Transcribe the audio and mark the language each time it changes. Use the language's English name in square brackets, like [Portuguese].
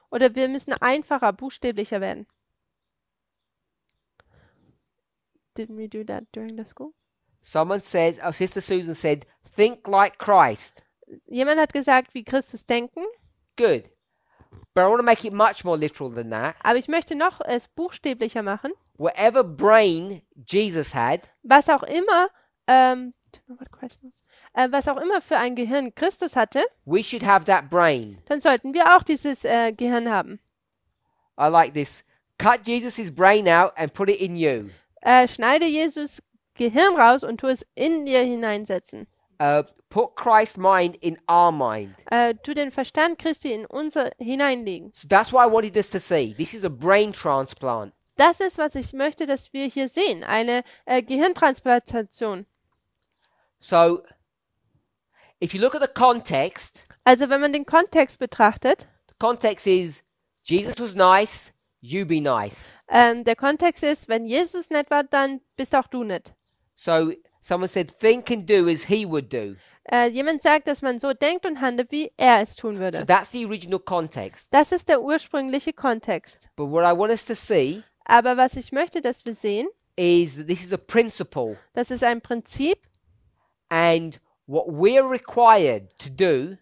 [German] Oder wir müssen einfacher, buchstäblicher werden. [English] Didn't we do that during the school? Someone says, oh, Sister Susan said, think like Christ. [German] Jemand hat gesagt, wie Christus denken. [English] Good. But I want to make it much more literal than that. [German] Aber ich möchte noch es buchstäblicher machen. [English] Whatever brain Jesus had, [German] Was auch immer, was auch immer für ein Gehirn Christus hatte, [English] we should have that brain. [German] dann sollten wir auch dieses Gehirn haben. [English] I like this. Cut Jesus' brain out and put it in you. [German] Schneide Jesus Gehirn raus und tu es in dir hineinsetzen. [English] Put Christ's mind in our mind. [German] Tu den Verstand Christi in unser hineinlegen. [English] So that's what I wanted us to see. This is a brain transplant. [German] Das ist, was ich möchte, dass wir hier sehen. Eine Gehirntransplantation. [English] So, if you look at the context, [German] Also wenn man den Kontext betrachtet, [English] the context is Jesus was nice, you be nice. [German] der Kontext ist, wenn Jesus nett war, dann bist auch du nett. [English] So, someone said, think and do as he would do. [German] Jemand sagt, dass man so denkt und handelt, wie er es tun [English] So [German] würde. [English] that's the original context. [German] Das ist der ursprüngliche Kontext. [English] But what I want us to see [German] Aber was ich möchte, dass wir sehen, [English] is that this is a principle, [German] das ist ein Prinzip [English] and what we're required to do